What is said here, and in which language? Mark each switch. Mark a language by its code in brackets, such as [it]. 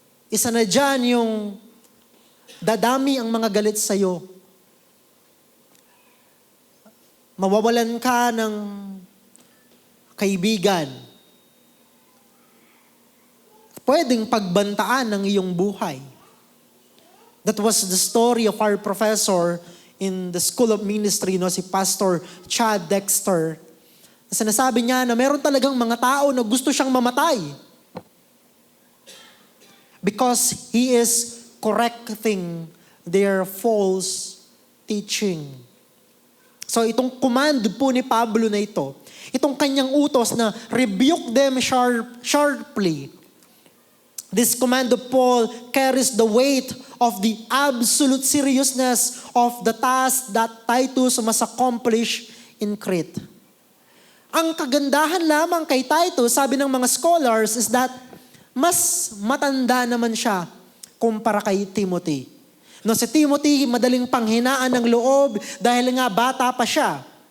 [tl] Isa na dyan yung dadami ang mga galit sa'yo. Mawawalan ka ng kaibigan. Pwedeng pagbantaan ng iyong buhay. [en] That was the story of our professor in the School of Ministry, si Pastor Chad Dexter. [tl] Sinasabi niya na meron talagang mga tao na gusto siyang mamatay. [en] Because he is correcting their false teaching. [tl] So itong command po ni Pablo na ito, itong kanyang utos na [en] rebuke them sharply. This command of Paul carries the weight of the absolute seriousness of the task that Titus must accomplish in Crete. [tl] Ang kagandahan lamang kay Titus, sabi ng mga scholars, is that mas matanda naman siya kumpara kay Timothy. No, si Timothy, madaling panghinaan ng loob dahil nga bata pa siya.